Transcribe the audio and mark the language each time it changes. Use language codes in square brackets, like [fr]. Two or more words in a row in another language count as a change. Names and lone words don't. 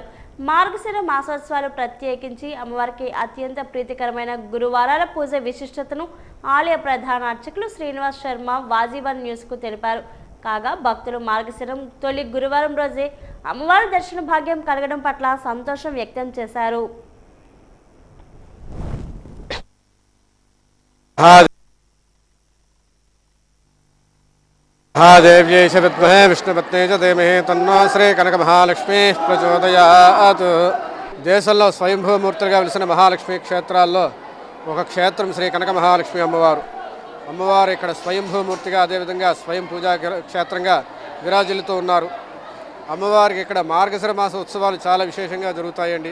[te] మార్గశిర మాసోత్సవాలు ప్రత్యేకించి అమ్మవారికి అత్యంత ప్రీతికరమైన గురువారాల పూజ విశిష్టతను ఆలయ ప్రధాన అర్చకులు శ్రీనివాస్ శర్మ వాజీవన్ న్యూస్కు తెలిపారు. కాగా భక్తులు మార్గశిరం తొలి గురువారం రోజే అమ్మవారి దర్శన భాగ్యం కలగడం పట్ల సంతోషం వ్యక్తం చేశారు. [sa] महादेव्यै च विद्महे विष्णुपत्न्यै च धीमहि तन्नो श्री कनक महालक्ष्मी प्रचोदयात्. [te] దేశంలో స్వయంభూమూర్తులుగా వెలిసిన మహాలక్ష్మి క్షేత్రాల్లో ఒక క్షేత్రం శ్రీ కనక మహాలక్ష్మి అమ్మవారు. అమ్మవారు ఇక్కడ స్వయంభూమూర్తిగా, అదేవిధంగా స్వయం పూజా క్షేత్రంగా విరాజిల్లుతూ ఉన్నారు. అమ్మవారికి ఇక్కడ మార్గశిర మాస ఉత్సవాలు చాలా విశేషంగా జరుగుతాయండి.